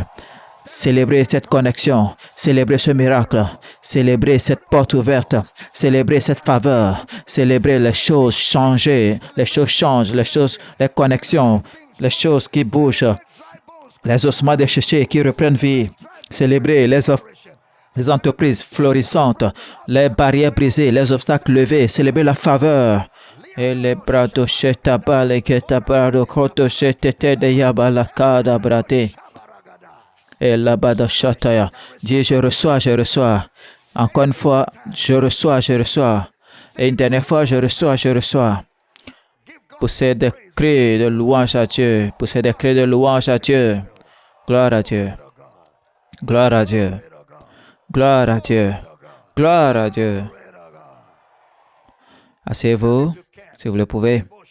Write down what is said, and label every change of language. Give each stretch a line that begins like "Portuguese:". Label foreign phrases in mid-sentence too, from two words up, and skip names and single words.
French: Célébrez cette connexion, célébrez ce miracle, célébrez cette porte ouverte, célébrez cette faveur, célébrez les choses changées, les choses changent, les connexions, les choses qui bougent, les ossements déchirés qui reprennent vie. Célébrez les entreprises florissantes, les barrières brisées, les obstacles levés, célébrez la faveur. Et les bras de Shetabal et Ketabado Koto Shetete de Yabalakada Brate. Et là-bas de Shataya. Dis, je reçois. Encore une fois, je reçois. Et une dernière fois, je reçois. Poussez des cris de louange à Dieu. Gloire à Dieu. Asseyez-vous, si vous le pouvez.